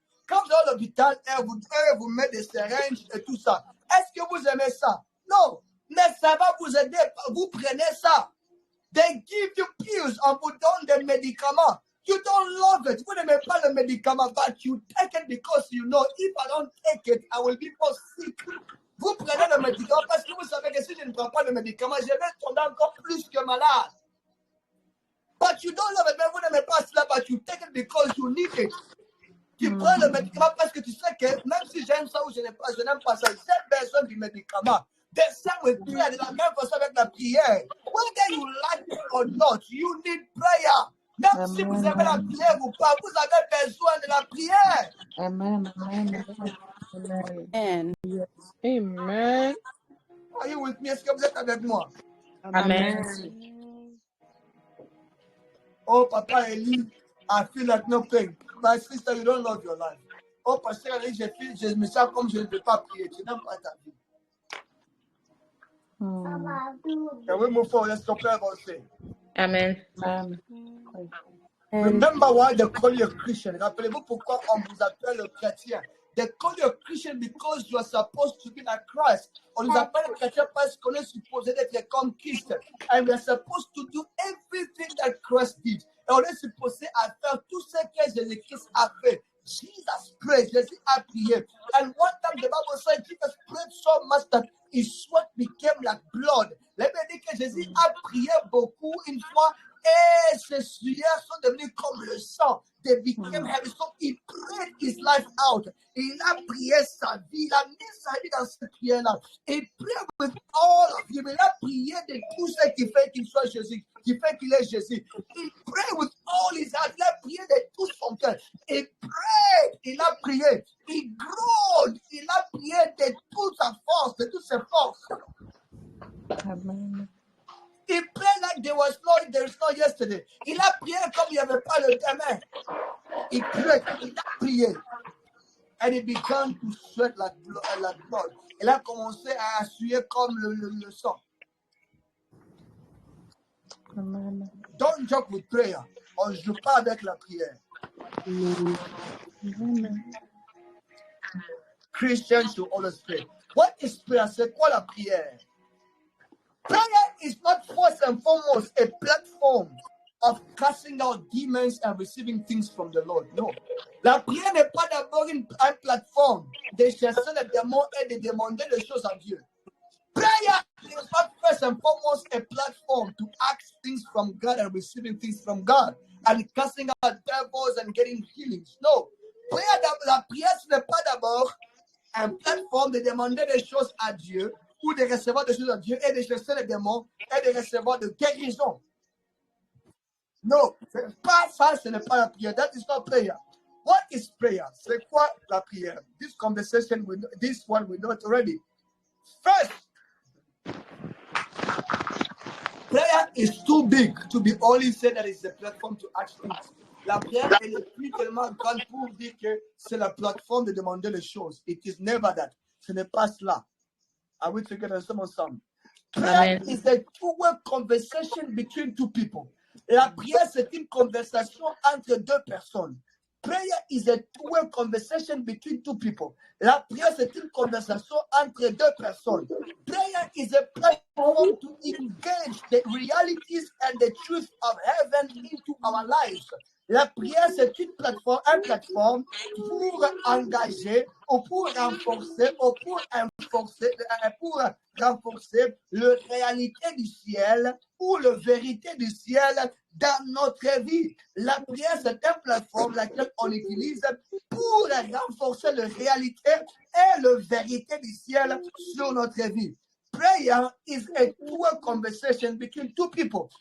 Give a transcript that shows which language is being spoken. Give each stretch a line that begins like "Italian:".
French: Quand vous allez à l'hôpital, vous met des syringes et tout ça. Est-ce que vous aimez ça? Non. Mais ça va vous aider. Vous prenez ça.
English: They give you pills.
French: On vous donne des médicaments.
English: You don't love it.
French: Vous n'aimez pas le médicament,
English: but you take it because you know if I don't take it, I will be more sick.
French: Vous prenez le médicament parce que vous savez que si je ne prends pas le médicament, je vais tomber encore plus que malade.
English: But you don't love it.
French: Mais vous n'aimez pas cela,
English: but you take it because you need it.
French: Tu prends le médicament parce que tu sais que même si j'aime ça ou je n'aime pas ça, j'ai besoin du médicament.
English: The same with prayer.
French: De la même façon avec la prière.
English: Whether you like it or not, you need prayer.
French: Même si vous aimez la prière ou pas, vous avez besoin de la prière. Amen. Amen. Amen.
English: Are you with me?
French: Est-ce que vous êtes avec moi? Amen.
English: Oh, Papa Eli, I feel like no pain. My sister, you don't love your life.
French: Oh, Pasteur Eli, je me sens comme je ne peux pas prier. Tu n'aimes pas ta vie.
English: Can we move forward? Let's talk about it. Amen. Remember why they call you a Christian.
French: Rappelez-vous pourquoi on vous appelle le chrétien.
English: They call you a Christian because you are supposed to be like Christ.
French: On nous appelle chrétien parce qu'on est supposé d'être comme Christ.
English: And we are supposed to do everything that Christ did.
French: Et on est supposé à faire tout ce que Jésus-Christ a fait.
English: Jesus prayed.
French: Jésus a prié.
English: And one time the Bible said Jesus prayed so much that his sweat became like blood.
French: La Bible dit que Jésus a prié beaucoup une fois et ses sueurs sont devenues comme le sang.
English: They became heavy. So he prayed his life out.
French: Il a prié sa vie. Il a mis sa vie dans cette prière-là.
English: Il prayed with all of you.
French: Il a prié de tout ce qui fait qu'il soit Jésus, qui fait qu'il est Jésus. Il
English: prayed with all his heart.
French: Il a prié de tout son cœur. Il
English: prayed.
French: Il a prié.
English: Il groaned.
French: Il a prié de toute sa force, de toutes ses forces. Amen.
English: He prayed like there is no yesterday.
French: Il a prié comme il n'y avait pas le demain. Il a prié.
English: And he began to sweat like blood.
French: Il a commencé à suer comme le sang. Amen.
English: Don't joke with prayer.
French: On ne joue pas avec la prière. Amen.
English: Christians should always pray. What is prayer?
French: C'est quoi la prière?
English: Prayer is not first and foremost a platform of casting out demons and receiving things from the Lord. No.
French: La prière n'est pas d'abord une plateforme de chasser les démons et de demander les choses à Dieu.
English: Prayer is not first and foremost a platform to ask things from God and receiving things from God. and casting out devils and getting healings. No.
French: La prière, ce n'est pas d'abord un plateforme de demander des choses à Dieu ou de recevoir des choses à Dieu et de chasser les démons et de recevoir de guérison. Non, c'est pas ça, ce n'est pas la prière.
English: That is not prayer. What is prayer?
French: C'est quoi la prière?
English: This one we know it already. First, prayer is too big to be only said that it's a platform to ask things.
French: La prière, elle est plus tellement grande pour dire que c'est la plateforme de demander les choses.
English: It is never that.
French: Ce n'est pas cela.
English: Are we together? Some. Prayer is a two-way conversation between two people.
French: La prière, c'est une conversation entre deux personnes.
English: Prayer is a two-way conversation between two people.
French: La prière, c'est une conversation entre deux personnes.
English: Prayer is a platform to engage the realities and the truth of heaven into our lives.
French: La prière, c'est un plateforme pour engager ou pour renforcer la réalité du ciel ou la vérité du ciel dans notre vie. La prière, c'est une plateforme laquelle on utilise pour renforcer la réalité et la vérité du ciel sur notre vie.
English: Prayer is a two-way conversation between two people.